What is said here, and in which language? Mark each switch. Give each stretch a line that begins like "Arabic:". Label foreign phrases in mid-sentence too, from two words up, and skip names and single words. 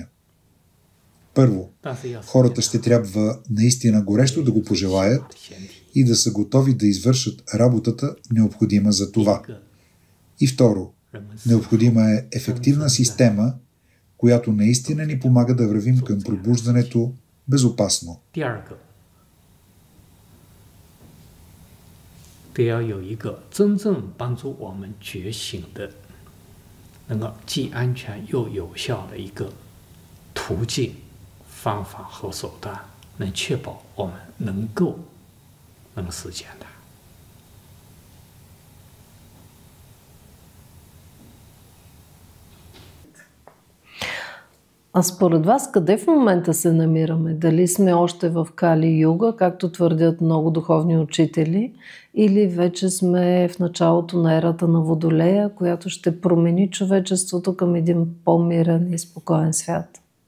Bulgarian: Първо, хората ще трябва наистина горещо да го пожелаят и да са готови да извършат работата, необходима за това. И второ, необходима е ефективна система, която наистина ни помага да вървим към пробуждането безопасно.
Chinese: 得要有一个真正帮助我们觉醒的，能够既安全又有效的一个途径、方法和手段，能确保我们能实现它。
Bulgarian: А според вас, къде в момента се намираме? Дали сме още в Кали-юга, както твърдят много духовни учители, или вече сме в началото на ерата на Водолея, която ще промени човечеството към един по-мирен и спокоен свят?